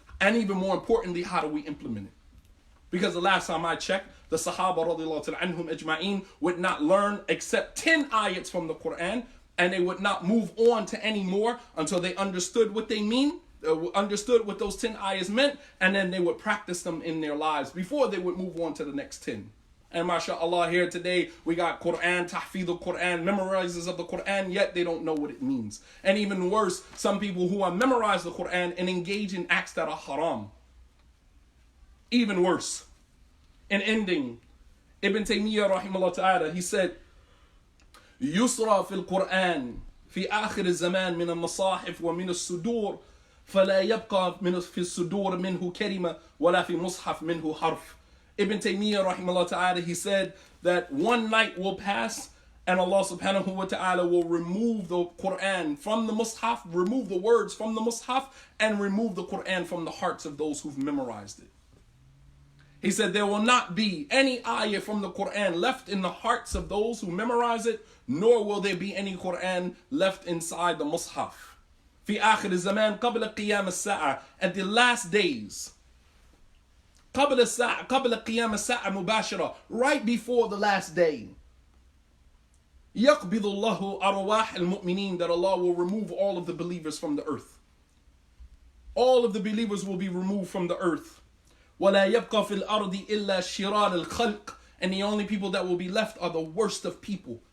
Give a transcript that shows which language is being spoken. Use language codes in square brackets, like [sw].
[en] And even more importantly, how do we implement it? Because the last time I checked, the Sahaba radiallahu ta'ala anhum ajma'in would not learn except 10 ayats from the Quran, and they would not move on to any more until they understood what they mean, understood what those 10 ayahs meant, and then they would practice them in their lives before they would move on to the next 10. And mashallah, here today we got Quran, tahfidh al-Quran, memorizers of the Quran, yet they don't know what it means. And even worse, some people who have memorized the Quran and engage in acts that are haram. Even worse. In ending, Ibn Taymiyyah rahimahullah ta'ala, he said, [ar] يسرى في القرآن في آخر الزمان من المصاحف ومن الصدور فلا يبقى في الصدور منه كلمة ولا في مصحف منه حرف. [en] Ibn Taymiyyah rahimahullah ta'ala, he said that one night will pass and Allah subhanahu wa ta'ala will remove the Quran from the Mus'haf, remove the words from the Mus'haf, and remove the Quran from the hearts of those who've memorized it. He said there will not be any ayah from the Quran left in the hearts of those who memorize it, nor will there be any Quran left inside the Mus'haf. [ar] في آخر الزمان قبل قيام الساعة, [en] at the last days. [ar] قبل قيام الساعة مباشرة, [en] right before the last day. [ar] يقبض الله أرواح المؤمنين, [en] that Allah will remove all of the believers from the earth. All of the believers will be removed from the earth. [ar] وَلَا يَبْقَى فِي الْأَرْضِ إِلَّا شِرَارِ الْخَلْقِ, [en] and the only people that will be left are the worst of people.